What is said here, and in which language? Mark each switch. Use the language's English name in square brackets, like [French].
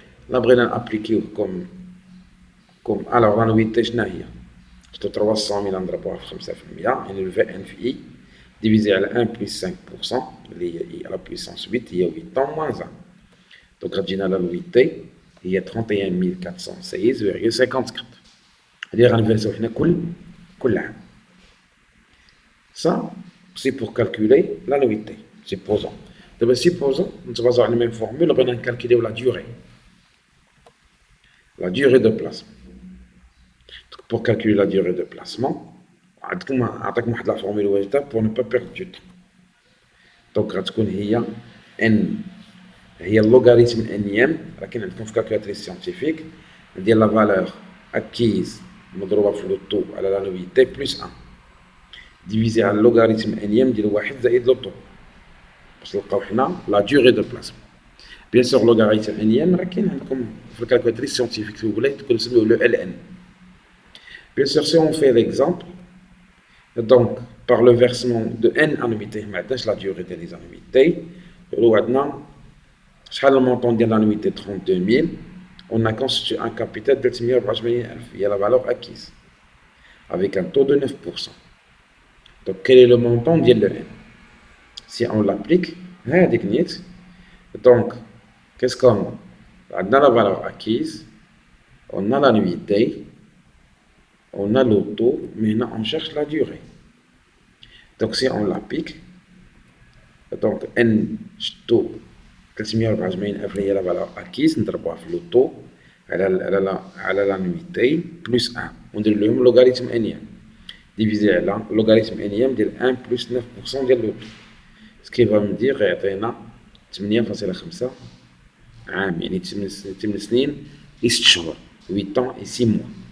[Arabic] لا بغينا نابليكيوه كوم الوغ لا نويتي شنو هي؟ 300,000 نضربوها في 5% يعني الفي ان في اي ديفيزي على 1 بلس 5% اللي هي اي على بويسونس 8 هي 8 موان 1. دونك غتجينا لا نويتي هي 31,416,54. هادي غنفيرسيو حنا كل عام. [French] Ça c'est pour calculer la nuitée. Supposons. D'abord supposons [Arabic] نتبازاو على الميم فورمول بغينا نكالكوليو لا ديوري. [French] La durée de placement. Donc, pour calculer la durée de placement, [Arabic] عطاكم واحد لا فورمول واجده [French] pour ne pas perdre du temps. [Arabic] Donc غتكون هي n هي اللوغاريتم انيام، راه كاين عندكم في كالكولاتريس سيانتيفيك ديال لا فالور اكيز مضروبه في لو طو على لا نويتي بلس 1 ديفيزي على اللوغاريتم انيام ديال 1 زائد لو طو باش نلقاو حنا لا ديوري دو بلاسمون. بيان سور لوغاريتم انيام راه كاين عندكم في الكالكولاتريس سيانتيفيك في ولا تكون نسميوه لو ال ان. [French] بيان سور سي اون في ليكزامبل دونك par le versement de n annuités [Arabic] ما عندناش لا ديوري ديال لي زانويتي، ولو عندنا شحال المونطون ديال [French] l'annuité 32,000 on a constitué un capital de 384,000 il y a la valeur acquise avec un taux de 9%. Donc quel est le montant ديال le n? Si on l'applique [Arabic] هذيك نيت [French] donc qu'est-ce qu'on a? عندنا la valeur acquise, on a l'annuité, on a le taux, mais là on cherche la durée. [Arabic] Donc si on l'applique donc n taux 384,000 هي لا فالور اكيس نضربوها في لو طو على لا نويتي بلس 1 وندير لهم لوغاريتم انيام ديفيزي على لوغاريتم انيام ديال 1 بلس 9% ديال لو طو سكي فا مدير يعطينا 8.5 عام يعني 8 سنين و 6 شهور [French] 8 ans et 6 mois.